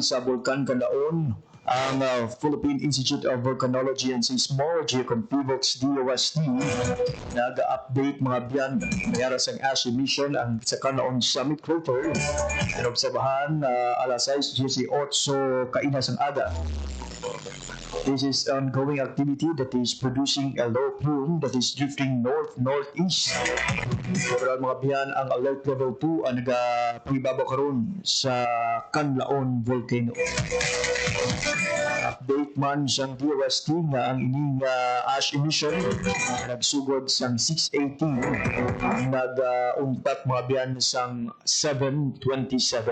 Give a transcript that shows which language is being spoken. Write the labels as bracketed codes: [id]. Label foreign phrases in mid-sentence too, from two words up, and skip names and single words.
[hil] sa Bulkan Canlaon, ang Philippine Institute of Volcanology and Seismology kung PIVOX DOST nag-update mga biyan mayara sa ash emission ang sa Canlaon Summit Crater inobserbahan alas 6:18 kainas ang aga. [en] This is ongoing activity that is producing a low plume that is drifting north-northeast. [hil] Overall mga biyan, ang alert level 2 ang nagpangibabaw karon sa Canlaon Volcano. Update man siyang DOST nga ang ining ash emission nagsugod sang 6:18 nag-untat mga biyan sang 7:27.